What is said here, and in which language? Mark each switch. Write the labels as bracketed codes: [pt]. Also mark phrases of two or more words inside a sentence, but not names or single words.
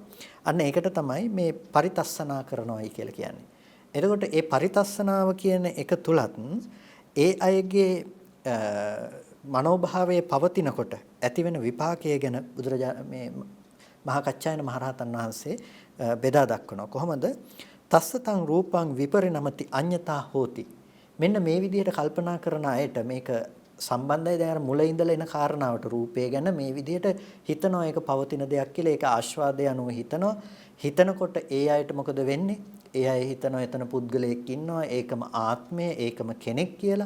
[si] අන්න ඒකට තමයි මේ පරිතස්සනා කරනවායි කියලා කියන්නේ. එතකොට ඒ පරිතස්සනාව කියන එක තුලත් ඒ අයගේ මනෝභාවයේ පවතිනකොට ඇතිවෙන විපාකය ගැන මේ මහා කච්චායන මහරහතන් වහන්සේ බෙදා දක්වනවා. කොහොමද? [pi] තස්සතං රූපං විපරිණමති අඤ්ඤතා හෝති. [si] මෙන්න මේ විදිහට කල්පනා කරන අයට මේක සම්බන්ධයි. දැන් අර මුල ඉඳලා එන කාරණාවට රූපය ගැන මේ විදිහට හිතනවා ඒක පවතින දෙයක් කියලා ඒක ආස්වාදය අනුව හිතනවා. හිතනකොට ඒ අයට මොකද වෙන්නේ? ඒ අය හිතනවා එතන පුද්ගලයෙක් ඉන්නවා ඒකම ආත්මය ඒකම කෙනෙක් කියලා.